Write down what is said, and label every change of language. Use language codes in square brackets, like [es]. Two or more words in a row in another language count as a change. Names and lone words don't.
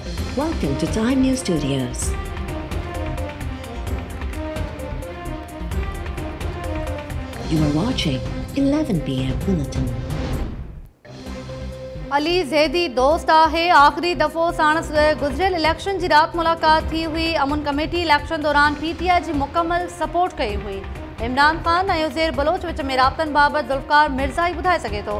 [en] Welcome to Time News Studios. You are watching 11 p.m. Bulletin. [sd] अली ज़ैदी दोस्त आहे आख़िरी दफ़ो साणस गुज़रियल इलेक्शन जी रात मुलाक़ात थी हुई। अमुन कमेटी इलेक्शन दौरान PTI जी मुकम्मल सपोर्ट कई हुई। इमरान खान ऐं उज़ैर बलोच विच में राब्तनि बाबति ज़ुल्फ़कार मिर्ज़ा ई ॿुधाए सघे थो।